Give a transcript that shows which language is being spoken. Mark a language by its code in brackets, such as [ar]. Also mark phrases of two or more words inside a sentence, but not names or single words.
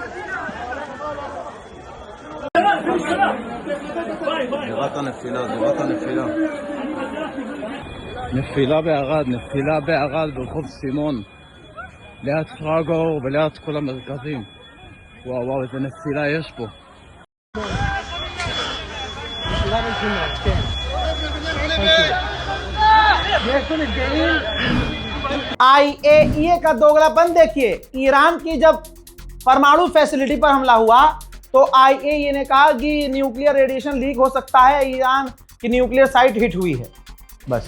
[he] זירת הנפילה. נפילה בערד ברחוב סימון, ליד פרגור וליד כל המרכזים. וואו, איזה נפילה יש פה. [hi] IAEA का दोगलापन देखिए। ईरान की जब परमाणु फैसिलिटी पर हमला हुआ तो IAEA ने कहा कि [en] nuclear radiation leak [hi] हो सकता है, ईरान की [en] nuclear site [hi] हिट हुई है, बस।